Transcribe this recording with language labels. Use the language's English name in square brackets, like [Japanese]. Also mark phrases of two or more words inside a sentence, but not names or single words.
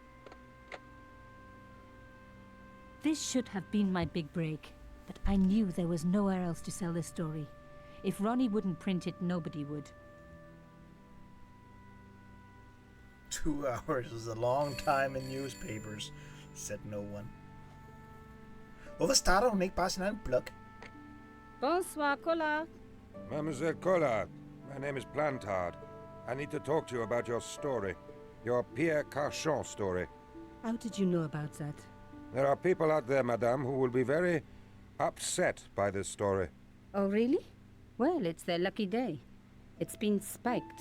[English] This should have been my big break, but I knew there was nowhere else to sell this story. If Ronnie wouldn't print it, nobody would. 2 hours is a long time in newspapers, said no one. [Danish] Hvorfor starter hun ikke bare sin egen blog? [French] Bonsoir, Collard. Mademoiselle Collard, [English] my name is Plantard. I need to talk to you about your story. Your Pierre Carchant story. How did you know about that? There are people out there, madame, who will be very upset by this story. Oh, really? Well, it's their lucky day. It's been spiked.